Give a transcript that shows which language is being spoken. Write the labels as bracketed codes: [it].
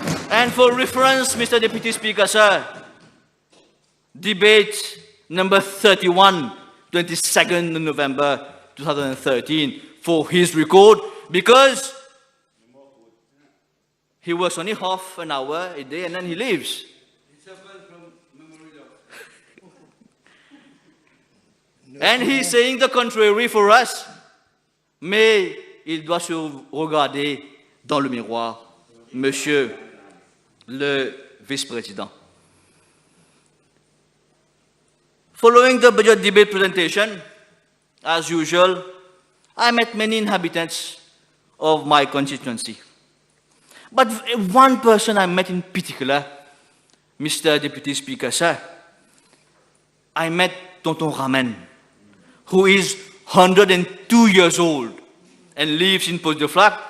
[en] And for reference, Mr. Deputy Speaker, sir, debate number 31, 22nd November 2013, for his record, because he works only half an hour a day and then he leaves. And he's saying the contrary for us. [fr] Mais il doit se regarder dans le miroir, Monsieur le Vice-Président. [en] Following the budget debate presentation, as usual, I met many inhabitants of my constituency. But one person I met in particular, Mr. Deputy Speaker, sir, I met Tonton Ramen, who is 102 years old and lives in Poste de Flac.